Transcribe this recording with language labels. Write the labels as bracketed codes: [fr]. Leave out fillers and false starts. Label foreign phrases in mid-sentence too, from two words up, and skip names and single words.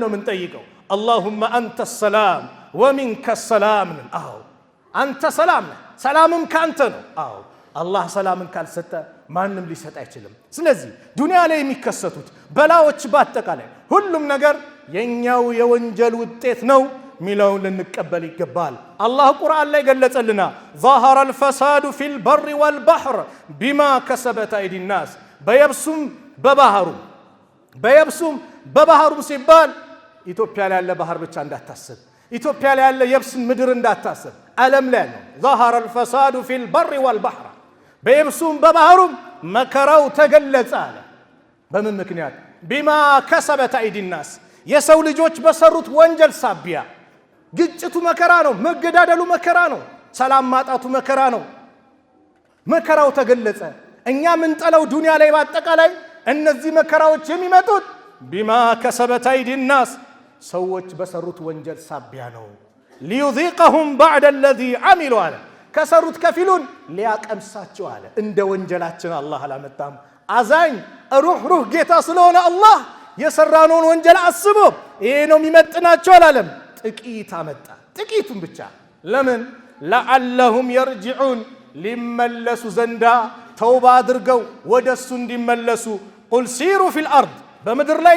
[am] ነው የምንጠይቀው። [ar] اللهم أنت السلام ومنك السلام። [am] አዎ አንተ ሰላም ነህ፣ ሰላምም ካንተ ነው። አዎ አላህ ሰላምን ካልሰጠ ማንም ሊሰጥ አይችልም። ስለዚህ ዱንያ ላይ የሚከሰቱት በላዎች በአጠቃላይ ሁሉም ነገር የኛው የወንጀል ውጤት ነው ሚለውን ልንቀበል ይገባል። አላህ ቁርአን ላይ ገለጸልና [ar] ظهر الفساد في البر والبحر بما كسبت ايدي الناس [am] በየብሱም በባህሩም ሲባል ኢትዮጵያ ላይ ያለ ባህር ብቻ እንዳታስብ፣ ኢትዮጵያ ላይ ያለ የብስ ምድር እንዳታስብ፣ ዓለም ላይ ነው። [ar] ظهر الفساد في البر والبحر [am] በየብሱም በባህሩም መከራው ተገለጸ አለ። በምን ምክንያት? [ar] بما كسبت أيدي الناس [am] የሰው ልጆች በሰሩት ወንጀል ሳቢያ። ግጭቱ መከራ ነው፣ መገዳደሉ መከራ ነው፣ ሰላም ማጣቱ መከራ ነው። መከራው ተገለጸ። እኛ ምን ጠለው ዱንያ ላይ በአጠቃላይ እነዚህ መከራዎች የሚመጡት [ar] بما كسبت أيدي الناس [am] ሰዎች በሰሩት ወንጀል ሳቢያ ነው። [ar] ليذيقهم بعد الذي عملوا [am] አለ። ከሰሩት ከፊሉን ሊያቀምሳቸው አለ። እንደ ወንጀላችን አላህ አላመጣም። አዛኝ ሩህ ጌታ ስለሆነ አላህ የሰራነውን ወንጀል አስቦ ይሄ ነው የሚመጥናቸው አላለም። ጥቂት አመጣ፣ ጥቂቱን ብቻ። ለምን? [ar] لعلهم يرجعون [am] ሊመለሱ ዘንዳ ተውባ አድርገው ወደሱ እንዲመለሱ። [ar] قل سيروا في الأرض [am] በምድር ላይ ሂዱ፣